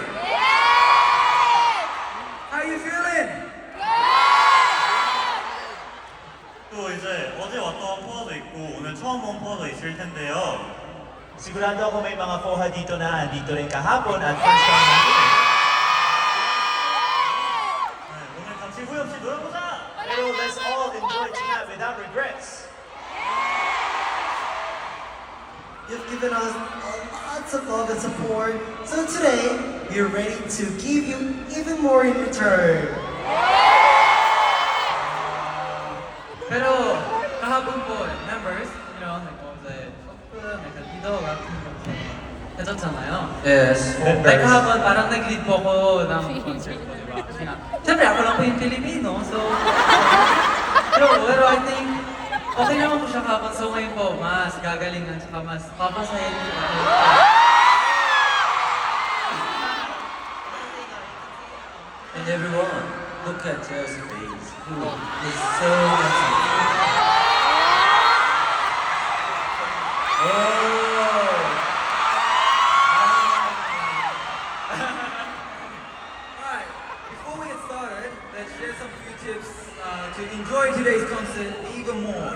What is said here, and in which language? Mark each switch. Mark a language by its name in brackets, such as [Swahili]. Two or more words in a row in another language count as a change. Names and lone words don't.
[English] How are you feeling? [Korean] 또 이제 어제 왔던 포화도 있고 오늘 처음 온 포화도 있을 텐데요. [Filipino] Sigurado ako may mga poha dito na andito rin kahapon at [English] first time [Filipino] natin. [Korean] 네, 오늘 같이 후회 없이 놀아보자! [English] Pero let's all enjoy tonight without regrets. You've given us lots of love and support, so today we are ready to give you even more in return. [Filipino] Pero kahapon po, members, [Korean] 이제 조금 약간 리더 같은 거 해줬잖아요. [English] Yes. [Filipino] Kahapon parang nag-lead po ako ng concert ko, di ba? Kasi nga, siyempre ako lang po yung Filipino, so... pero [English] I think [Filipino] Okay naman po siya kapag so ngayon po, mas gagalingan tsaka mas papasahin po ako. [English] And everyone, look at Joe's face. Who is so handsome. Oh! Alright, before we get started, let's share some few tips to enjoy today's concert even more.